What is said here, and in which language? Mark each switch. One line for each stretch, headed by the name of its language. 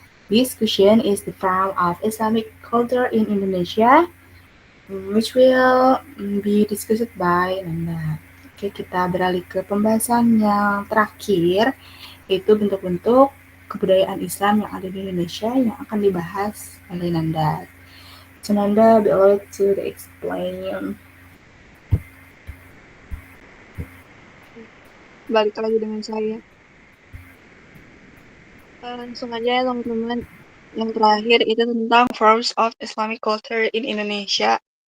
English: This question is the form of Islamic culture in Indonesia, which will be discussed by Nanda.
Indonesian: Oke, kita beralih ke pembahasan yang terakhir, yaitu bentuk-bentuk kebudayaan Islam yang ada di Indonesia yang akan dibahas oleh Nanda.
English: So Nanda, be able to explain.
Indonesian: Balik lagi dengan saya. Langsung aja ya teman-teman. Yang terakhir itu tentang
English: forms of Islamic culture in Indonesia.